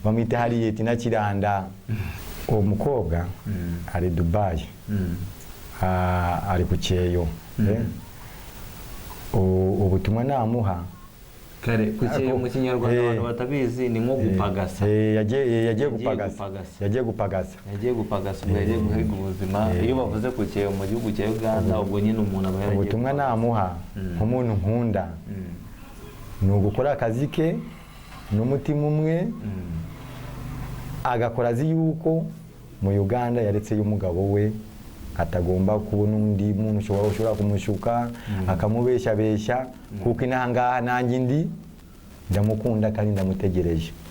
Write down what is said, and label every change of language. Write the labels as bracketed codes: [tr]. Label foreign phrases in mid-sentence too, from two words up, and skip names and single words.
[lg] bamwita Harriet Nakiranda omukobwa ali Dubai ali ku Kyeyo obutumwa namuha [rw] kare ku Kyeyo mu Kinyarwanda abantu batabizi ni nko gupagasa yagiye gupagasa ubwo yagiye guhiga ubuzima iyo bavuze ku Kyeyo mu gihugu cya Uganda ubwo nyine umuntu aba yaragiye ubutumwa namuha nk'umuntu nkunda ni ugukora akazi ke n'umutima umwe agakora azi yuko mu Uganda yaretse y'umugabo we atagomba kubona undi muntu ushobora kumushuka akamubesha kuko inangaha nanjye ndi ndamukunda kandi ndamutegereje